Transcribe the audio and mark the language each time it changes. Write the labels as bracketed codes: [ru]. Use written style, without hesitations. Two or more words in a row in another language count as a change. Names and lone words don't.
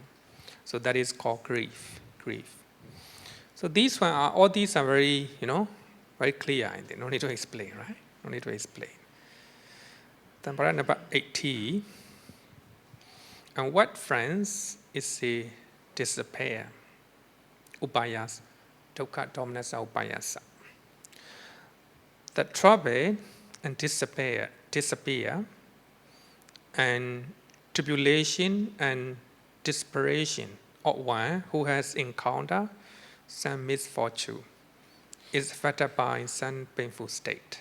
[en] So that is called grief. So all these are very, very clear. No need to explain, right? No need to explain. Then paragraph number 80. And what friends is the despair? Upayasa. [pi] Dukkha dominasa upayasa. [en] The trouble and disappear, and tribulation and desperation of one who has encountered some misfortune is affected by some painful state.